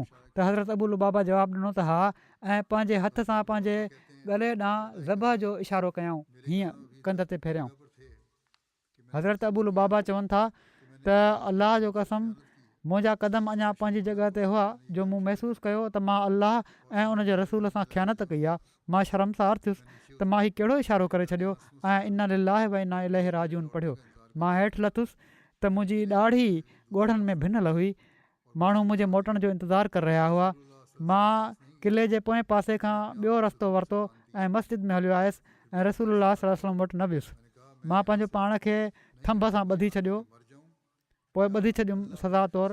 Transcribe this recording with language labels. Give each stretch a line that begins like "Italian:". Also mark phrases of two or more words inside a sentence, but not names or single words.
Sindhi: त हज़रत अबू लुबाबा जवाबु ॾिनो त हा, ऐं पंहिंजे हथ सां पंहिंजे गले ॾांहुं ज़बह जो इशारो कयऊं, हीअं कंध ते फेरियऊं। हज़रत अबू लुबाबा चवनि था त अलाह जो कसम, मुंहिंजा क़दम अञा पंहिंजी जॻह ते हुआ जो मूं महसूसु कयो त मां अलाह ऐं उन जे रसूल सां ख़यानत कई आहे। मां शर्मसार थियुसि त मां हीउ कहिड़ो इशारो करे छॾियो ऐं
Arabic: إنا لله وإنا إليه راجعون
Sindhi: पढ़ियो। मां हेठि लथुसि त मुंहिंजी ॾाढी ॻोढ़नि में भिनल हुई। माण्हू मुंहिंजे मोटण जो इंतज़ारु करे रहिया हुआ। मां क़िले जे पोएं पासे खां ॿियो रस्तो वरितो ऐं मस्जिद में हलियो आयुसि ऐं रसूलुल्लाह
Arabic: صلى الله عليه وسلم
Sindhi: वटि न वियुसि। मां पंहिंजो पाण खे थंभ सां ॿधी छॾियो, पोइ ॿधी छॾियुमि सज़ा तौरु।